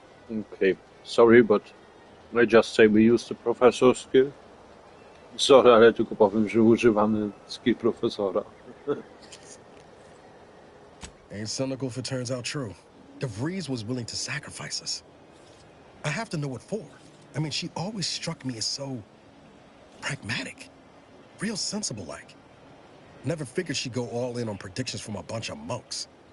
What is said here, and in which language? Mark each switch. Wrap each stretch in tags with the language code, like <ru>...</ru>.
<en>Okay, sorry, but I just say we use the professor's skill.</en> <pl>Sorry, ale tylko powiem, że używamy skill profesora.</pl> <en>Ain't cynical if it turns out true. DeVries was willing to sacrifice us. I have to know what for. I mean, she always struck me as so pragmatic. Real sensible-like. Never figured she'd go all in on predictions from a bunch of monks.</en>